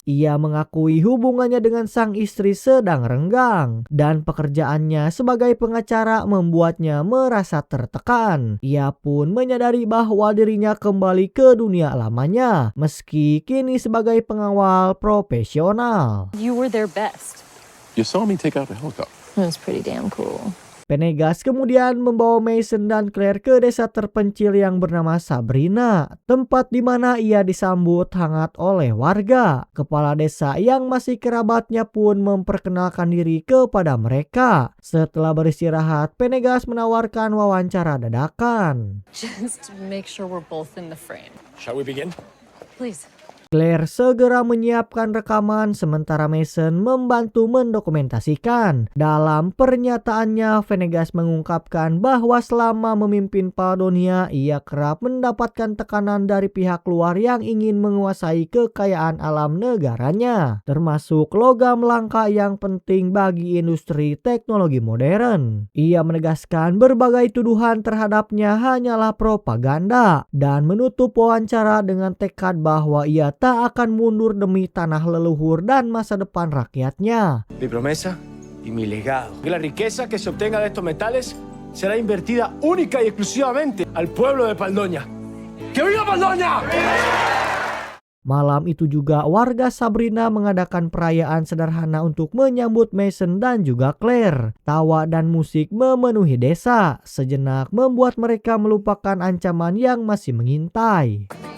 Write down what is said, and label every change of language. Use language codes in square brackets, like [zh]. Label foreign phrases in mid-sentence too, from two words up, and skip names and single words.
[id] Ia mengakui hubungannya dengan sang istri sedang renggang dan pekerjaannya sebagai pengacara membuatnya merasa tertekan. Ia pun menyadari bahwa dirinya kembali ke dunia lamanya, meski kini sebagai pengawal profesional. [en] You were their best. You saw me take out the helicopter. It was pretty damn cool. [id] Venegas kemudian membawa Mason dan Claire ke desa terpencil yang bernama Sabrina, tempat di mana ia disambut hangat oleh warga. Kepala desa yang masih kerabatnya pun memperkenalkan diri kepada mereka. Setelah beristirahat, Venegas menawarkan wawancara dadakan. [en] Just to make sure we're both in the frame. Shall we begin? Please. [id] Claire segera menyiapkan rekaman sementara Mason membantu mendokumentasikan. Dalam pernyataannya, Venegas mengungkapkan bahwa selama memimpin Paledonia, ia kerap mendapatkan tekanan dari pihak luar yang ingin menguasai kekayaan alam negaranya, termasuk logam langka yang penting bagi industri teknologi modern. Ia menegaskan berbagai tuduhan terhadapnya hanyalah propaganda dan menutup wawancara dengan tekad bahwa ia tak akan mundur demi tanah leluhur dan masa depan rakyatnya. [es] Mi promesa y mi legado. Que la riqueza que se obtenga de estos metales será invertida única y exclusivamente al pueblo de Paldoña. ¡Que viva Paldoña! [id] Malam itu juga warga Sabrina mengadakan perayaan sederhana untuk menyambut Mason dan juga Claire. Tawa dan musik memenuhi desa, sejenak membuat mereka melupakan ancaman yang masih mengintai.